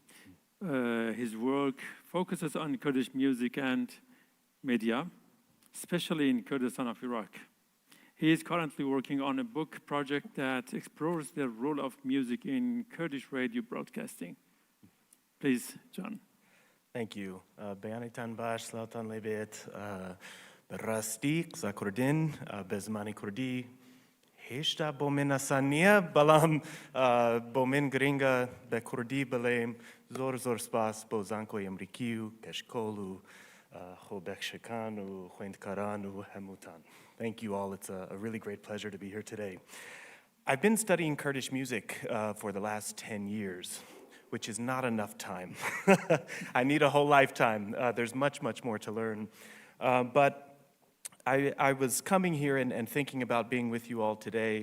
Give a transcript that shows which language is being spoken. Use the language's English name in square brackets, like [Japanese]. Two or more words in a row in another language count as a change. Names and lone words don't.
[English] His work focuses on Kurdish music and media, especially in Kurdistan of Iraq. He is currently working on a book project that explores the role of music in Kurdish radio broadcasting. Please, John. Thank you. [Central Kurdish] بەیانیتان باش سڵاوتان لێبێت بەڕاستی قسە کوردین بە زمانی کوردی هێشتا بۆمن ئاسانییە بەڵام بۆمن گرنگە بە کوردی بڵێم زۆر سپاس بۆ zانکۆی ئەمریکی و کەشکۆڵ و خۆبەخشەکان و خوێندکاران و هەمووتان. [English] Thank you all. It's a really great pleasure to be here today. I've been studying Kurdish music for the last 10 years, which is not enough time. I need a whole lifetime. There's much, much more to learn. But I was coming here and thinking about being with you all today.